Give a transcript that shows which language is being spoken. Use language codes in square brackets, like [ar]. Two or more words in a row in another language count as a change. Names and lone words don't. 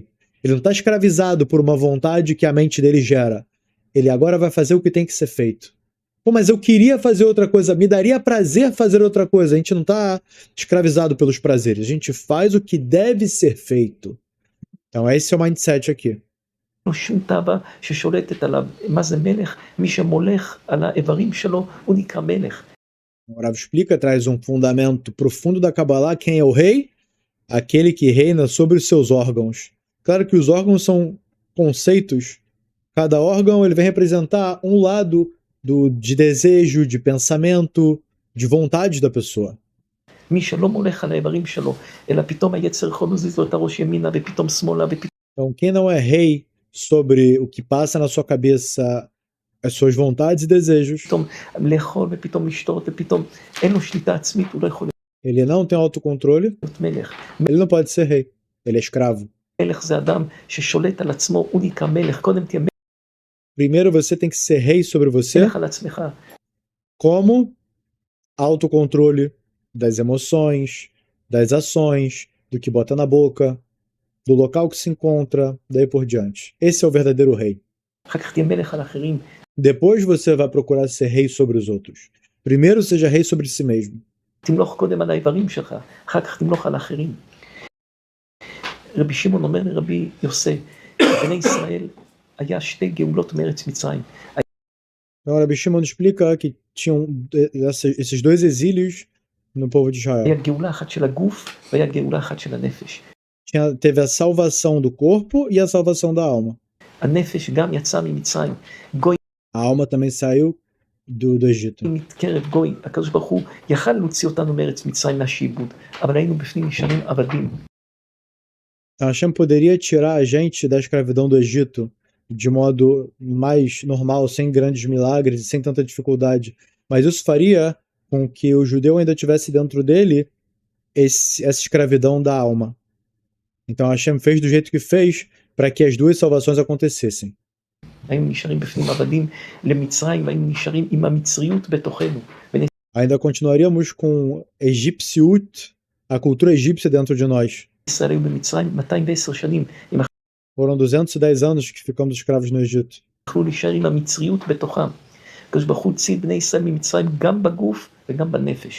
[pt] Ele não está escravizado por uma vontade que a mente dele gera. Ele agora vai fazer o que tem que ser feito. Pô, mas eu queria fazer outra coisa, me daria prazer fazer outra coisa. A gente não está escravizado pelos prazeres, a gente faz o que deve ser feito. Então esse é o mindset aqui. [he] שום תאווה ששולטת עליו. מה זה מלך? מי שמולך על האיברים שלו, הוא נקרא מלך. [pt] O Rav explica, traz um fundamento profundo da Kabbalah. Quem é o rei? Aquele que reina sobre os seus órgãos. Claro que os órgãos são conceitos. Cada órgão ele vem representar um lado de desejo, de pensamento, de vontade da pessoa. [he] מי שלא מולך על האיברים שלו, אלא פתאום היצר יכול להזיז לו את הראש ימינה ופתאום שמאלה ופתאום... [pt] Então quem não é rei sobre o que passa na sua cabeça, as suas vontades e desejos, [he] לאכול ופתאום לשתות ופתאום אין לו שליטה עצמית, הוא לא יכול [pt] ele não tem autocontrole, [he] להיות מלך. [pt] ele não pode ser rei, ele é escravo. [he] מלך זה אדם ששולט על עצמו, הוא נקרא מלך. קודם תהיה [pt] Primeiro você tem que ser rei sobre você, [he] מלך על עצמך. [pt] como autocontrole das emoções, das ações, do que bota na boca, do local que se encontra, daí por diante. Esse é o verdadeiro rei. [he] אחר כך תהיה מלך על אחרים. [pt] Depois você vai procurar ser rei sobre os outros. Primeiro seja rei sobre si mesmo. [he] תמלוך קודם על האיברים שלך, אחר כך תמלוך על האחרים. רבי שמעון אומר לרבי יוסי, בני ישראל היה שתי גאולות מארץ מצרים. [pt] Então, Rabi Shimon explica que tinham esses dois exílios no povo de Israel. [he] היה גאולה אחת של הגוף והיה גאולה אחת של הנפש. [pt] Teve a salvação do corpo e a salvação da alma. [he] הנפש גם יצא ממצרים. גוי [pt] A alma também saiu do Egito. [he] מקרב גוי. הקדוש ברוך הוא יכל להוציא אותנו מארץ מצרים מהשעבוד, אבל היינו בפנים נשארים עבדים. [pt] Então, Hashem poderia tirar a gente da escravidão do Egito de modo mais normal, sem grandes milagres e sem tanta dificuldade. Mas isso faria com que o judeu ainda tivesse dentro dele essa escravidão da alma. Então Hashem fez do jeito que fez para que as duas salvações acontecessem. [he] היינו נשארים בפנים עבדים למצרים, והיינו נשארים עם המצריות בתוכנו. [pt] Ainda continuaríamos com egipciut, a cultura egípcia dentro de nós. [he] ישראל היו במצרים 210 שנים. הם [pt] Foram 210 anos que ficamos escravos no Egito. [he] יכלו להישאר עם המצריות בתוכם. הקדוש ברוך הוא הוציא את בני ישראל ממצרים גם בגוף וגם בנפש.